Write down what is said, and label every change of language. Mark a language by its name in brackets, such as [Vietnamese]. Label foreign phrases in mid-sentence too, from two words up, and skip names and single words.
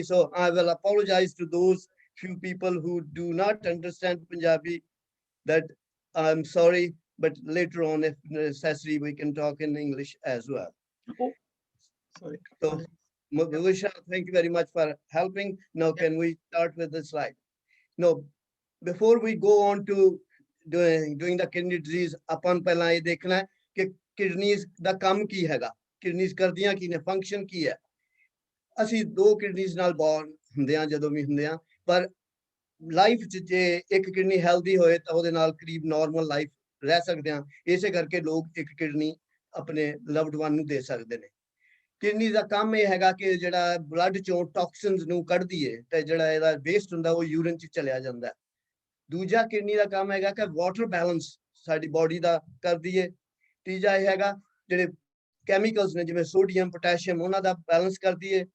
[English] So I will apologize to those few people who do not understand Punjabi, that I'm sorry, but later on, if necessary, we can talk in English as well. Oh, sorry. So, Mavisha, thank you very much for helping. Now, can we start with the slide? No, before we go on to doing the kidney disease, [Hindi] अपन पहला ये देखना है कि [Punjabi] kidneys ਦਾ ਕੰਮ ਕੀ ਹੈਗਾ, kidneys ਕਰਦੀਆਂ ਕੀ ਨੇ, function ਕੀ ਹੈ। ਅਸੀਂ 2 kidneys ਨਾਲ born ਹੁੰਦੇ ਆ ਜਦੋਂ ਵੀ ਹੁੰਦੇ ਆ, ਪਰ ਲਾਈਫ 'ਚ ਜੇ ਇੱਕ kidney healthy ਹੋਏ ਤਾਂ ਉਹਦੇ ਨਾਲ ਕਰੀਬ [English] normal life [Punjabi] ਰਹਿ ਸਕਦੇ ਆ। ਇਸੇ ਕਰਕੇ ਲੋਕ ਇੱਕ kidney ਆਪਣੇ [English] loved one [Punjabi] ਨੂੰ ਦੇ ਸਕਦੇ ਨੇ। ਕਿਡਨੀ ਦਾ ਕੰਮ ਇਹ ਹੈਗਾ ਕਿ ਜਿਹੜਾ ਬਲੱਡ ਚੋਂ ਟੌਕਸਿਨਸ ਨੂੰ ਕੱਢਦੀ ਏ ਤੇ ਜਿਹੜਾ ਇਹਦਾ ਵੇਸਟ ਹੁੰਦਾ ਉਹ ਯੂਰਿਨ 'ਚ ਚਲਿਆ ਜਾਂਦਾ। ਦੂਜਾ ਕਿਡਨੀ ਦਾ ਕੰਮ ਹੈਗਾ ਕਿ [English] water balance [Punjabi] ਸਾਡੀ ਬਾਡੀ ਦਾ ਕਰਦੀ ਏ। ਤੀਜਾ ਇਹ ਹੈਗਾ ਜਿਹੜੇ ਕੈਮੀਕਲਸ ਨੇ ਜਿਵੇਂ [English] sodium potassium [Punjabi] ਉਹਨਾਂ ਦਾ ਬੈਲੈਂਸ ਕਰਦੀ ਏ।